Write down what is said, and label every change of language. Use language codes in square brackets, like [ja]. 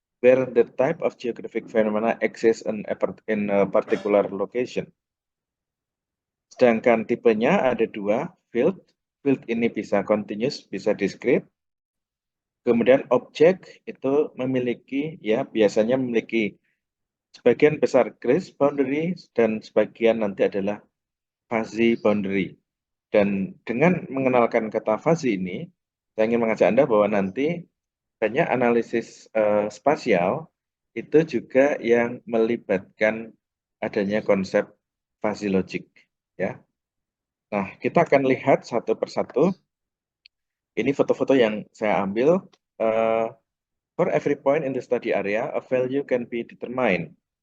[en] where the type of geographic phenomena exists in a particular location. [id] Sedangkan tipenya ada dua, field. Field ini bisa continuous, bisa discrete. Kemudian objek itu memiliki, ya biasanya memiliki sebagian besar grace boundary dan sebagian nanti adalah fuzzy boundary. Dan dengan mengenalkan kata fuzzy ini, saya ingin mengajak Anda bahwa nanti banyak analisis spasial itu juga yang melibatkan adanya konsep fuzzy logic. Ya. Nah, kita akan lihat satu persatu. Ini foto-foto yang saya ambil. [en] For every point in the study area, a value can be determined.